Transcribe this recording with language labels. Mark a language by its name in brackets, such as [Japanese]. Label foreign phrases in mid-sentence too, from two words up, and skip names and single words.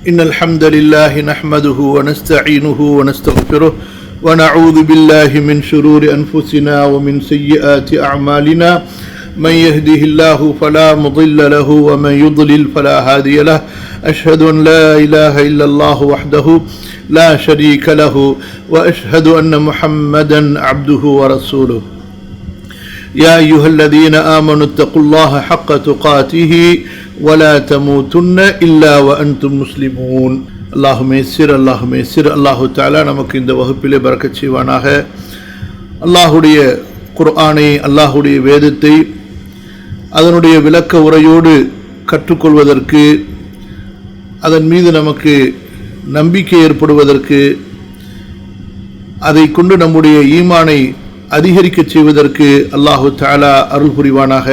[Arabic] إن الحمد لله نحمده ونستعينه ونستغفره ونعوذ بالله من شرور أنفسنا ومن سيئات أعمالنا من يهده الله فلا مضل له ومن يضلل فلا هادي له أشهد أن لا إله إلا الله وحده لا شريك له وأشهد أن محمدا عبده ورسوله يا أيها الذين آمنوا اتقوا الله حق تقاته ولا تموتن إلا وأنتم مسلمون اللهم يسر الله تعالى [Tamil] நமக்கு இந்த வகுப்பிலே பரக்கத் செய்வானாக. அல்லாஹ்வுடைய குர்ஆனை, அல்லாஹ்வுடைய வேதத்தை அதனுடைய விளக்க உரையோடு கற்றுக்கொள்வதற்கு, அதன் மீது நமக்கு நம்பிக்கை ஏற்படுவதற்கு, அதை கொண்டு நம்முடைய ஈமானை அதிகரிக்க செய்வதற்கு [Arabic] الله تعالى [Tamil] அருள் புரிவானாக.